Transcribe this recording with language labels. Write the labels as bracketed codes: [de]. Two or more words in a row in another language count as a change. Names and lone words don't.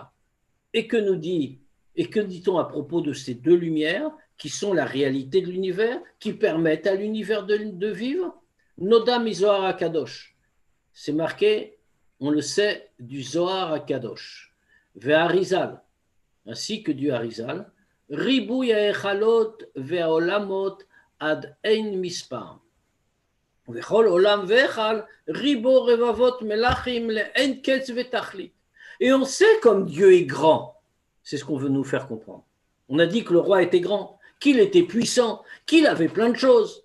[fr] Et que dit-on à propos de ces 2 lumières? qui sont la réalité de l'univers, qui permettent à l'univers de vivre. [he] נודם זוהר הקדוש. [fr] C'est marqué, on le sait, du Zohar HaKadosh. Ve'arizal, ainsi que du Harizal. [he] ריבוי ההיכלות והעולמות עד אין מספר. וכל עולם והיכל ריבוא רבבות מלאכים לאין קץ ותכלית. [fr] Et on sait comme Dieu est grand. C'est ce qu'on veut nous faire comprendre. On a dit que le roi était grand, qu'il était puissant, qu'il avait plein de choses.